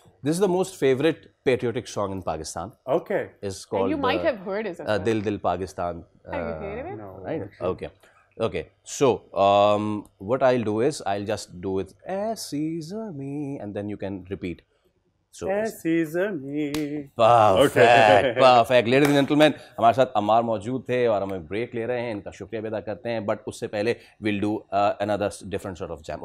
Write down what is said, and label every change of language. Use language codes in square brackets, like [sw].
[en] This is the most favorite patriotic song in Pakistan. Okay. It's called. And you might have heard it. Dil Dil Pakistan. Have you heard of it? No. Right. Okay. Okay. So what I'll do is I'll just do it Aisi Zami, and then you can repeat. So Aisi Zami. Perfect. Perfect. Ladies and gentlemen, [hi] हमारे साथ अमार मौजूद थे और हम break ले रहे हैं. इनका शुक्रिया अदा करते हैं. [en] But [hi] उससे पहले [en] we'll do another different sort of jam.